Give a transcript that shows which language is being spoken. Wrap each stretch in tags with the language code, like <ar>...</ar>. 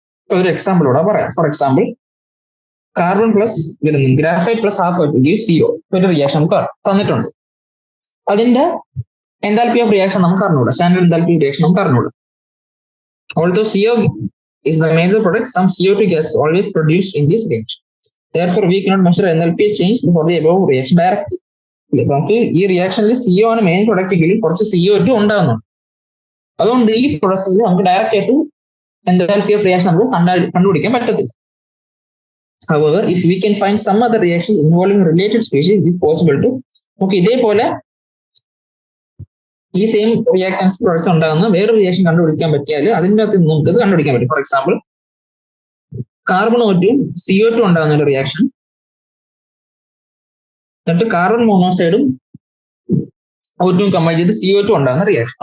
<ml>ഒരു എക്സാമ്പിൾ കൂടെ പറയാം. For example, carbon plus graphite plus half CO ഒരു റിയാക്ഷൻ നമുക്ക് തന്നിട്ടുണ്ട്. അതിന്റെ എൻതാൽപ്പി ഓഫ് റിയാക്ഷൻ നമുക്ക് അറിഞ്ഞൂടാ, സ്റ്റാൻഡേർഡ് എൻതാൽപ്പി റിയാക്ഷൻ നമുക്ക് അറിഞ്ഞൂടാ.</ml> <en>Although CO is the major product, some CO2 gas is always produced in this reaction. Therefore, we cannot measure enthalpy change for the above reaction directly.</en> <ml>നമുക്ക് ഈ റിയാക്ഷനിൽ CO ആണ് main product എങ്കിലും കുറച്ച് CO2 ഉണ്ടാകുന്നുണ്ട്. അതുകൊണ്ട് ഈ പ്രോസസ്സിൽ നമുക്ക് ഡയറക്റ്റ് ആയിട്ട് enthalpy of reaction നമുക്ക് കണ്ടുപിടിക്കാൻ പറ്റത്തില്ല.</ml> <en>However, if we can find some other reactions involving related species, it is possible to</en> <ml>നമുക്ക് ഇതേപോലെ ഈ സെയിം റിയാക്ടൻസ് പ്രോഡക്റ്റ് ഉണ്ടാകുന്ന വേറെ റിയാക്ഷൻ കണ്ടുപിടിക്കാൻ പറ്റിയാൽ അതിൻ്റെ അകത്ത് നമുക്ക് ഇത് കണ്ടുപിടിക്കാൻ പറ്റും. For example, carbon O2 CO2 ഉണ്ടാകുന്ന ഒരു റിയാക്ഷൻ, എന്നിട്ട് കാർബൺ മോണോക്സൈഡും O2 കമ്പൈൻ ചെയ്ത് CO2 ഉണ്ടാകുന്ന റിയാക്ഷൻ.</ml>